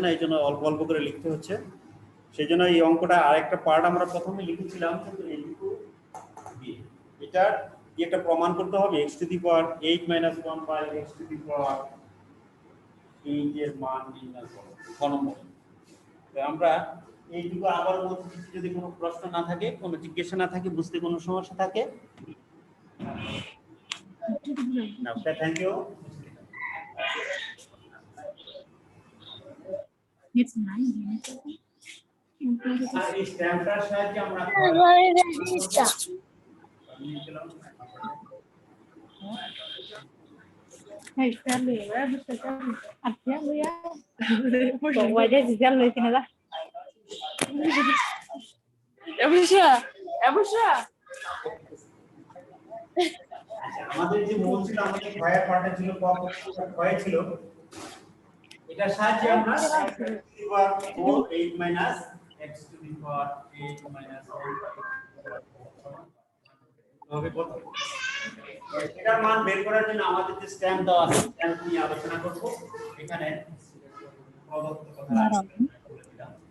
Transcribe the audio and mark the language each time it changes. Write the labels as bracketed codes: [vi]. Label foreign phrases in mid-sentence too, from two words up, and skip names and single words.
[bn] না এইজন্য অল্প অল্প করে লিখতে হচ্ছে সেজন্য এই অঙ্কটা আরেকটা পার্ট আমরা প্রথমে লিখেছিলাম কিন্তু এইটুকু দিয়ে এটা কি একটা প্রমাণ করতে হবে [en] x to the power 8 - 1 by x to the power 8 [bn] এর মান নির্ণয় করো নম্বর তো আমরা এইটুকু আবার বলছি যদি কোনো প্রশ্ন না থাকে কোনো জিজ্ঞাসা না থাকে বুঝতে কোনো সমস্যা থাকে না [en] okay thank you It's nice. [bn] আর এই স্ট্যাম্পটার সাহায্যে আমরা [en] Hey, Stanley, where is the Stanley? [es] Aquí ya. Pues vaya si ya lo dicen nada. Ebusha. [bn] আমাদের যে মূল ছিল আমাদের ভয়ের পার্টে ছিল ভয় ছিল এটা সাহায্যে আমরা [en] power 8 - x to the power 8 - 1 [bn] হবে কত এটার মান বের করার জন্য আমাদের যে স্ট্যাম্প দেওয়া আছে স্ট্যাম্প নিয়ে আলোচনা করব এখানে প্রদত্ত কথা আছে বলে দিলাম